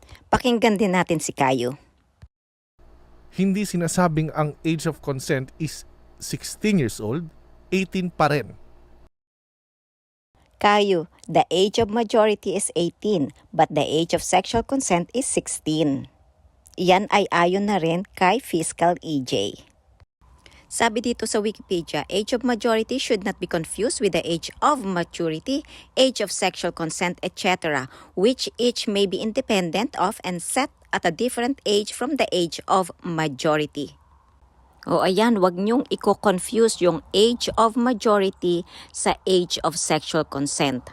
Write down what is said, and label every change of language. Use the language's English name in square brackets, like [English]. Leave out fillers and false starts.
[Filipino] Pakinggan din natin si Kayo. Hindi sinasabing ang [English] age of consent is 16 years old, [Filipino] 18 pa rin. [English] Kayo, the age of majority is 18, but the age of sexual consent is 16. [Filipino] Yan ay ayon na rin kay Fiscal EJ. Sabi dito sa Wikipedia, [English] age of majority should not be confused with the age of maturity, age of sexual consent, etc., which each may be independent of and set at a different age from the age of majority. [Filipino] O ayan, wag niyong i-confuse yung age of majority sa age of sexual consent.